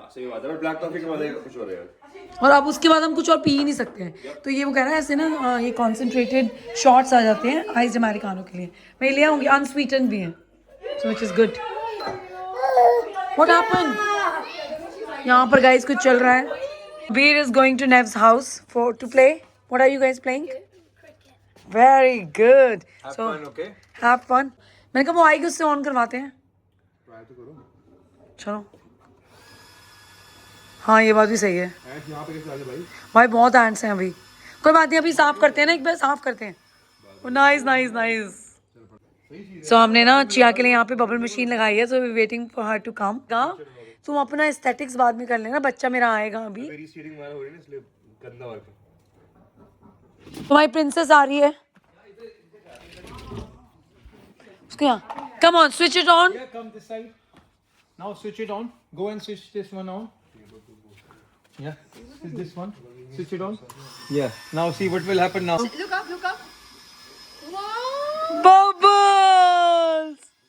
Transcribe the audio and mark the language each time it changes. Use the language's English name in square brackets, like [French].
[Hindi] सही बात है, ब्लैक कॉफी का मजा कुछ हो रहा है। और अब उसके बाद हम कुछ और पी ही नहीं सकते हैं। तो ये वो कह रहा है ऐसे ना ये कॉन्सेंट्रेटेड शॉट्स आ जाते हैं आइस अमेरिकानो के लिए। मैं ले आऊँगी, अनस्वीटन भी है, [English] So which is good. What happened? [Hindi] यहाँ पर गाइस कुछ चल रहा है। [English] Veer is going to Nev's house to play. What are you guys playing? Very good. Have So fun, okay? have fun. [Hindi] मैंने कहा वो आएगी उससे ऑन करवाते हैं। ट्राई तो करो। चलो। हाँ ये बात भी सही है। ऐश यहाँ पे कैसे आ गए भाई? भाई बहुत एंट्स हैं अभी। कोई बात नहीं, अभी साफ करते हैं ना, एक बार साफ करते हैं। Nice nice nice. सो हमने ना चिया के लिए यहाँ पे बबल मशीन लगाई है, [English] So we waiting for her to come. [Hindi] तुम अपना एस्थेटिक्स बाद में कर लेना, बच्चा मेरा आएगा अभी। मेरी स्टीयरिंग मार हो रही है ना, इसलिए गंदा वर्क है। तुम्हारी प्रिंसेस आ रही है उसके यहाँ। [English] Come on, switch it on. Yeah, come this side. Now switch it on. Go and switch this one on. Yeah, switch this one. Switch it on. Yeah. Now see what will happen now. Look up, look up. Bubbles.